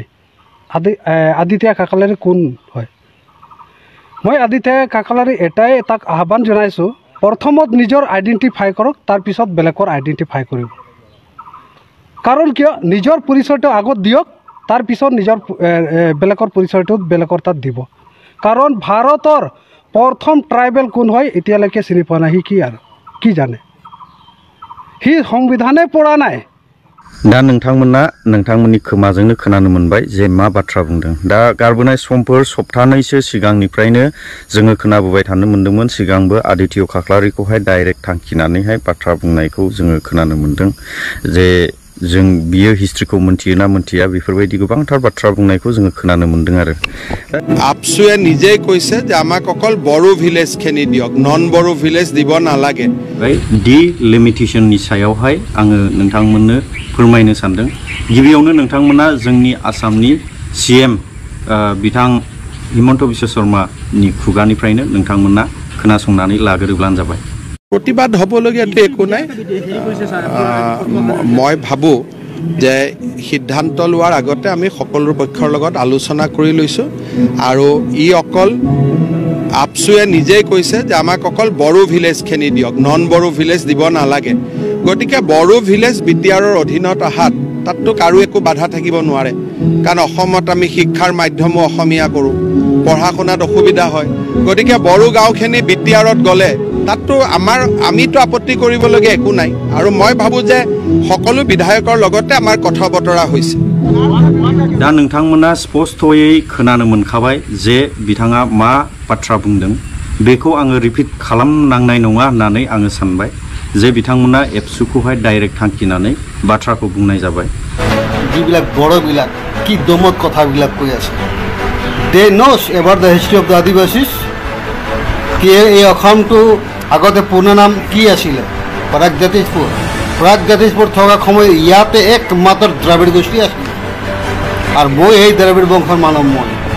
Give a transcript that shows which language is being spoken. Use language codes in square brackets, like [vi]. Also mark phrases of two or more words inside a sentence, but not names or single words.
[as] আদিতিয়া খাকলাৰী কোন হয় মই আদিতিয়া খাকলাৰী এটাই তাক আহ্বান জনাইছোঁ প্ৰথমত নিজৰ আইডেণ্টিফাই কৰক তাৰপিছত বেলেগৰ আইডেণ্টিফাই কৰিব কাৰণ কিয় নিজৰ পৰিচয়টো আগত দিয়ক তাৰপিছত নিজৰ বেলেগৰ পৰিচয়টো বেলেগৰ তাত দিব কাৰণ ভাৰতৰ প্ৰথম ট্ৰাইবেল কোন হয় এতিয়ালৈকে চিনি পোৱা নাই সি কি আৰু কি জানে সি সংবিধানে পঢ়া নাই [brx] दा नोंथांमोननि खोमाजोंनो खोनानो मोनबाय जे मा बाथ्रा बुंदों दा गारबोनाय समफोर सप्तानैसो सिगांनिफ्रायनो जोङो खोनाबोबाय थानो मोन्दोंमोन सिगांबो आदित्य खाख्लारिखौहाय डाइरेक्ट थांखिनानैहाय बाथ्रा बुंनायखौ जोङो खोनानो मोन्दों जे जों बियो हिस्ट्रिखौ मोनथियोना मोनथिया बेफोरबायदि गोबांथार बाथ्रा बुंनायखौ जोङो खोनानो मोन्दों आरो [as] আপসুৱে নিজেই কৈছে যে আমাক অকল বড়ো ভিলেজখিনি দিয়ক [en] non Bodo village [as] দিব নালাগে [brx] डिलिमिटेशननि सायावहाय आङो नोंथांमोननो फोरमायनो सानदों गिबियावनो नोंथांमोना जोंनि आसामनि सीएम बिथां हिमन्त बिश्व शर्मानि खुगानिफ्रायनो नोंथांमोना खोनासंनानै लाग्रोब्लानो जाबाय [as] प्रतिबाद হ'বলগীয়াটো একো নাই মই ভাবো যে সিদ্ধান্ত লোৱাৰ আগতে আমি সকলো পক্ষৰ লগত আলোচনা কৰি লৈছো আৰু ই অকল আপসুৱে নিজেই কৈছে যে আমাক অকল বড়ো ভিলেজখিনি দিয়ক [en] non Bodo village [as] দিব নালাগে গতিকে বড়ো ভিলেজ বিটিআৰৰ অধীনত আহাত তাততো কাৰো একো বাধা থাকিব নোৱাৰে কাৰণ অসমত আমি শিক্ষাৰ মাধ্যমো অসমীয়া কৰোঁ পঢ়া শুনাত অসুবিধা হয় গতিকে বড়ো গাঁওখিনি বিটিআৰত গ'লে তাততো আমিতো আপত্তি কৰিবলগীয়া একো নাই আৰু মই ভাবো যে সকলো বিধায়কৰ লগতে আমাৰ কথা বতৰা হৈছে [brx] दा नोंथांमोना स्पष्टयै खोनानो मोनखाबाय जे बिथाङा मा बाथ्रा बुंदों बेखौ आङो रिपिट खालामनांनाय नङा होननानै आङो सानबाय जे बिथांमोना एबसुखौहाय डाइरेक्ट थांखिनानै बाथ्राखौ बुंनाय जाबाय [as] যিবিলাক বড়বিলাক কি দমত কথাবিলাক কৈ আছে [en] they know about the history of the Adivasis [as] কি এই অসমটো আগতে পূৰ্ণ নাম কি আছিলে প্ৰাগজ্যোতিষপুৰ থকা সময় ইয়াতে একমাত্ৰ দ্ৰাবিড় গোষ্ঠী আছিল আৰু মই এই দ্ৰাবিড় বংশৰ মানৱ মই